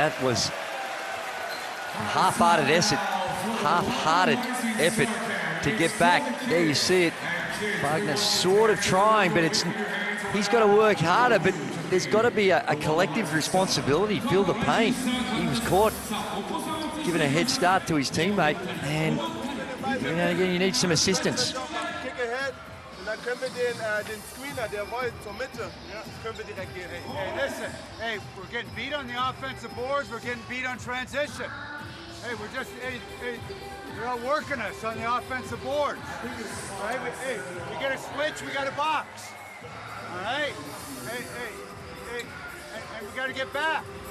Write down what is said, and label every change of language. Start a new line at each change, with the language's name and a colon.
English: That was a half-hearted effort to get back. There you see it. Wagner sort of trying, but he's got to work harder, but there's got to be a collective responsibility. Feel the pain. He was caught giving a head start to his teammate, and you need some assistance.
German: Dann können wir den Screener, der Void zur Mitte, ja, können wir direkt gehen.
English: Hey, listen. Hey, we're getting beat on the offensive boards. We're getting beat on transition. Hey, they're not working us on the offensive boards. All right? We get a switch, we got a box. All right? Hey, and we got to get back.